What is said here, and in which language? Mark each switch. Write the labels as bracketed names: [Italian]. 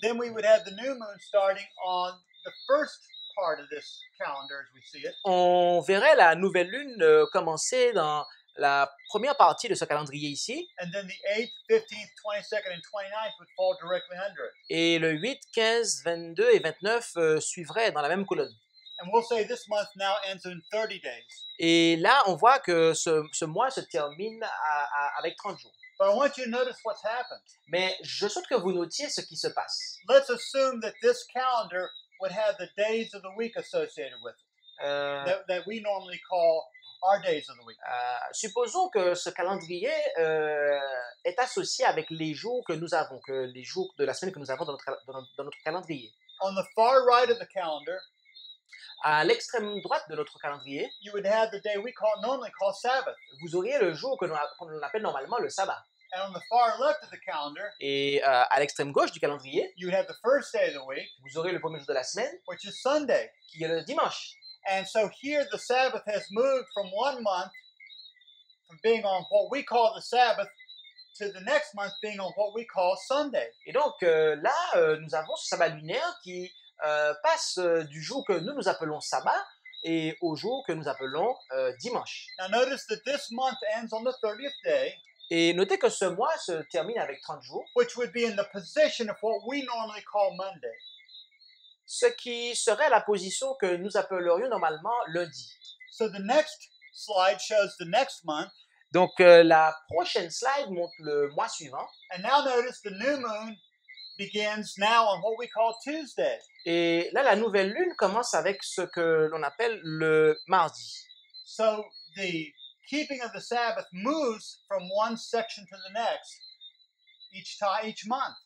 [English] then we would have the new moon starting on the first part of this calendar as we see it. [French] on verrait la nouvelle lune commencer dans la première partie de ce calendrier ici. [English] And then the 8th, 15th, 22nd, and 29th would fall directly under it. [French] Et le 8, 15, 22 et 29 suivraient dans la même colonne. [English] And we'll say this month now ends in 30 days. [French] Et là, on voit que ce mois se termine avec 30 jours. [English] But I want you to notice what's happened. [French] Mais je souhaite que vous notiez ce qui se passe. [English] Let's assume that this calendar would have the days of the week associated with it, that we normally call our days of the week. [French] Supposons que ce calendrier est associé avec les jours que nous avons, que les jours de la semaine que nous avons dans notre calendrier. [English] On the far right of the calendar, [French] À l'extrême droite de notre calendrier, [English] you would have the day we normally call Sabbath. [French] vous auriez le jour qu'on appelle normalement le sabbat. [English] And on the far left of the calendar, [French] Et à l'extrême gauche du calendrier, [English] you would have the first day of the week, [French] vous aurez le premier jour de la semaine, [English] which is Sunday. [French] qui est le dimanche. [English] And so here the Sabbath has moved from one month, from being on what we call the Sabbath, to the next month being on what we call Sunday. [French] Et donc là, nous avons ce sabbat lunaire qui passe du jour que nous appelons sabbat et au jour que nous appelons dimanche. [English] Now notice that this month ends on the 30th day, [French] Et notez que ce mois se termine avec 30 jours, [English] which would be in the position of what we normally call Monday. [French] ce qui serait la position que nous appellerions normalement lundi. [English] So the next slide shows the next month, [French] Donc la prochaine slide montre le mois suivant. [English] and now notice the new moon begins now on what we call Tuesday. [French] Et là, la nouvelle lune commence avec ce que l'on appelle le mardi. [English] So the keeping of the Sabbath moves from one section to the next each month.